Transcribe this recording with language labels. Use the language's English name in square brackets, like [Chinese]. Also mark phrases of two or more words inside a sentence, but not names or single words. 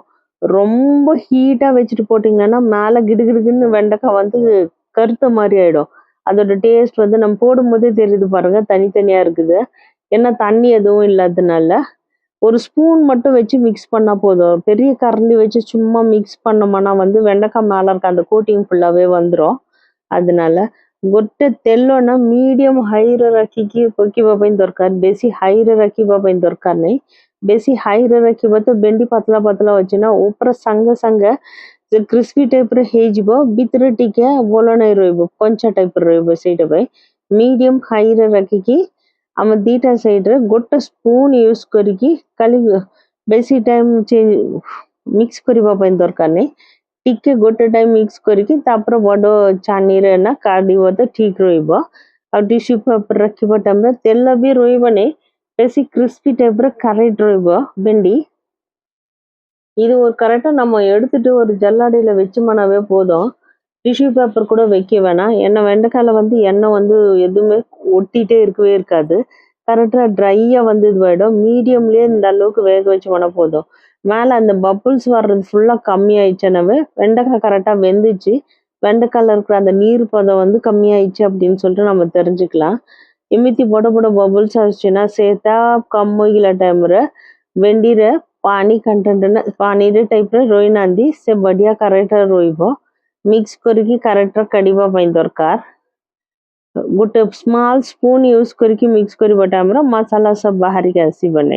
[Tamil] ரொம்ப ஹீட்டா வச்சுட்டு போட்டீங்கன்னா மேல கிடுகிடுன்னு வெண்டைக்காய் வந்து கருத்த மாதிரி ஆயிடும்। அதோட டேஸ்ட் வந்து நம்ம போடும்போதே தெரியுது பாருங்க, தனித்தனியா இருக்குது। ஏன்னா தண்ணி எதுவும் இல்லாததுனால ஒரு ஸ்பூன் மட்டும் வச்சு மிக்ஸ் பண்ணா போதும்। பெரிய கரண்டி வச்சு சும்மா மிக்ஸ் பண்ணோம்னா வந்து வெண்டைக்காய் மேல இருக்க அந்த கோட்டிங் ஃபுல்லாவே வந்துடும்। அதனால [Odia] ଗୋଟେ ତେଲ ନା ମିଡିୟମ ହାଇରେ ରଖିକି ପକେଇବା ପାଇଁ ଦରକାର। ବେଶୀ ହାଇରେ ରଖିବା ପାଇଁ ଦରକାର ନାହିଁ। ବେଶୀ ହାଇରେ ରଖିବ ତ ଭେଣ୍ଡି ପତଳା ପତଳା ଅଛି ନା ଉପରେ ସାଙ୍ଗେ ସାଙ୍ଗେ ସେ କ୍ରିସ୍ପି ଟାଇପ୍ର ହେଇଯିବ, ଭିତରେ ଟିକେ ଭଲ ନାହିଁ ରହିବ, କଞ୍ଚା ଟାଇପ୍ର ରହିବ। ସେଇଟା ପାଇଁ ମିଡିୟମ ହାଇରେ ରଖିକି ଆମ ଦିଟା ସାଇଡ୍ରେ ଗୋଟେ ସ୍ପୁନ୍ ୟୁଜ୍ କରିକି ଖାଲି ବେଶୀ ଟାଇମ୍ ମିକ୍ସ କରିବା ପାଇଁ ଦରକାର ନାହିଁ। ଟିକେ ଗୋଟେ ଟାଇମ୍ ମିକ୍ସ କରିକି ତାପରେ ବଡ ଛାନିରେ ନା କାଢିବ ତ ଠିକ ରହିବ। ଆଉ [English] tissue paper [Odia] ରଖିବା ଟାଇମ୍ରେ ତେଲ ବି ରହିବ ନାହିଁ, ବେଶୀ [Tamil] கிறிஸ்பி டைப்ல கரெக்ட் [Odia] ରହିବ வெண்டி। [Tamil] இது ஒரு கரெக்டா நம்ம எடுத்துட்டு ஒரு ஜல்லாடியில வச்சோம்னாவே போதும்। [English] tissue paper [Tamil] கூட வைக்க வேணாம்। ஏன்னா வெண்டைக்காயில வந்து எண்ணெய் வந்து எதுவுமே ஒட்டிட்டே இருக்கவே இருக்காது। கரெக்டா ட்ரையா வந்து இதுவாயிடும்। மீடியம்லயே இந்த அளவுக்கு வேக வச்சோம்னா போதும்। மேல அந்த பப்புள்ஸ் வர்றது ஃபுல்லா கம்மி ஆயிடுச்சுனாவே வெண்டைக்காய் கரெக்டா வெந்துச்சு, வெண்டைக்காயில இருக்கிற அந்த நீர் பதம் வந்து கம்மியாயிடுச்சு அப்படின்னு சொல்லிட்டு நம்ம தெரிஞ்சுக்கலாம்। [Odia] ଏମିତି ବଡ ବଡ ବବଲ୍ସ ଆସୁଛି ନା ସେଟା କମ ହେଇଗଲା ଟାଇମ୍ରେ ଭେଣ୍ଡିରେ ପାଣି କଣ୍ଟେଣ୍ଟ ନା ପାଣିରେ ଟାଇପ୍ର ରହିନାହାନ୍ତି, ସେ ବଢିଆ କରେକ୍ଟର ରହିବ। ମିକ୍ସ କରିକି କରେକ୍ଟର କାଢିବା ପାଇଁ ଦରକାର। ଗୋଟେ [English] small spoon [Odia] ୟୁଜ୍ କରିକି ମିକ୍ସ କରିବା ଟାଇମ୍ରେ ମସଲା ସବୁ ବାହାରିକି ଆସିବ ନାହିଁ।